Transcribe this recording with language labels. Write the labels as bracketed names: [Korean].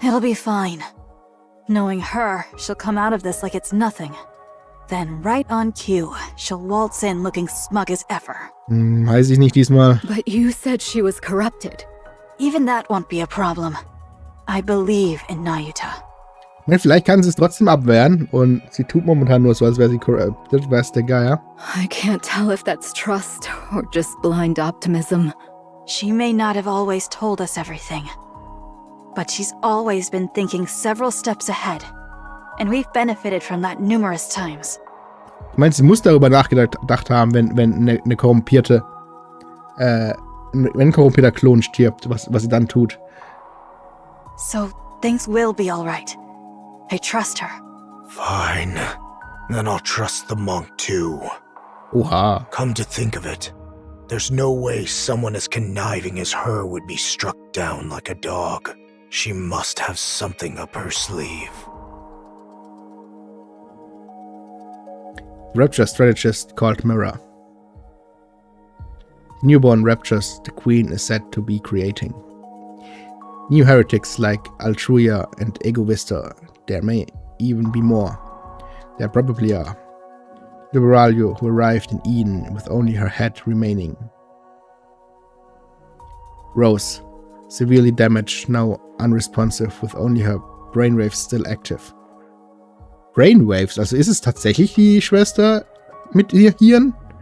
[English] It'll be fine. Knowing her, she'll come out of this like it's nothing. Then right on cue, she'll waltz in looking smug as ever. [German] Weiß ich nicht diesmal. [English] But you said she was corrupted. Even that won't be a problem. I believe in Nayuta. [German] Vielleicht kann sie es trotzdem abwehren und sie tut momentan nur so, als wäre sie corrupted, weiß der Geier. [English] I can't tell if that's trust or just blind optimism. She may not have always told us everything, but she's always been thinking several steps ahead, and we've benefited from that numerous times. [German] Ich meine, sie muss darüber nachgedacht haben, wenn eine korrumpierte wenn korrumpierter Klon stirbt, was sie dann tut. [English] So things will be all right. I trust her. Fine. Then I'll trust the monk too. [German] Oha. [English] Come to think of it, there's no way someone as conniving as her would be struck down like a dog. She must have something up her sleeve. Rapture strategist called Mirror. Newborn raptures the Queen is said to be creating. New heretics like Altruia and Egoista. There may even be more. There probably are. Liberalia, who arrived in Eden with only her head remaining. Rose, severely damaged, now unresponsive, with only her brainwaves still active. Brainwaves? [German] Also ist es tatsächlich die Schwester mit ihr Hirn?